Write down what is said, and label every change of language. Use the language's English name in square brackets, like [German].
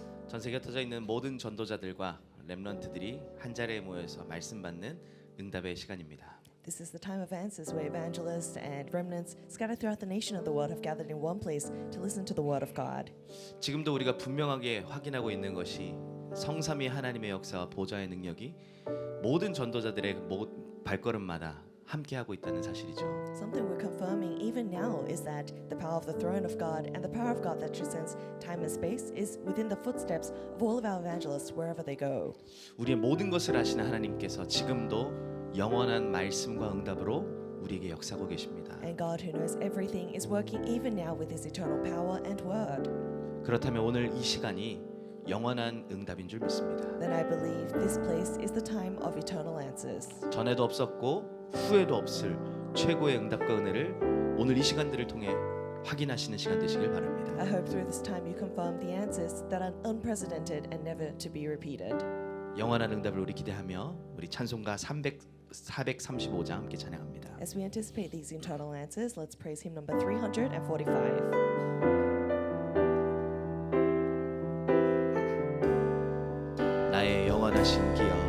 [Korean] 전 세계에 흩어져 있는 모든 전도자들과 렘넌트들이 한 자리에 모여서 말씀 받는 응답의 시간입니다. [English] This is the time of answers where evangelists and remnants scattered throughout the nation of the world have gathered in one place to listen to the word of God. [Korean] 지금도 우리가 분명하게 확인하고 있는 것이 성삼위 하나님의 역사와 보좌의 능력이 모든 전도자들의 발걸음마다 함께하고 있다는 사실이죠. [English] Something we're confirming even now is that the power of the throne of God and the power of God that transcends time and space is within the footsteps of all of our evangelists wherever they go. [Korean] 우리의 모든 것을 아시는 하나님께서 지금도 영원한 말씀과 응답으로 우리에게 역사하고 계십니다. [English] And God who knows everything is working even now with his eternal power and word. [Korean] 그렇다면 오늘 이 시간이 영원한 응답인 줄 믿습니다. [English] Then I believe this place is the time of eternal answers. [Korean] 전에도 없었고 후에도 없을 최고의 응답과 은혜를 오늘 이 시간들을 통해 확인하시는 시간 되시길 바랍니다. [English] I hope through this time you confirm the answers that are unprecedented and never to be repeated. [Korean] 영원한 응답을 우리 기대하며 우리 찬송가 435장 함께 찬양합니다. [English] As we anticipate these eternal answers, let's praise hymn number 345. [Korean] 나의 영원하신 기업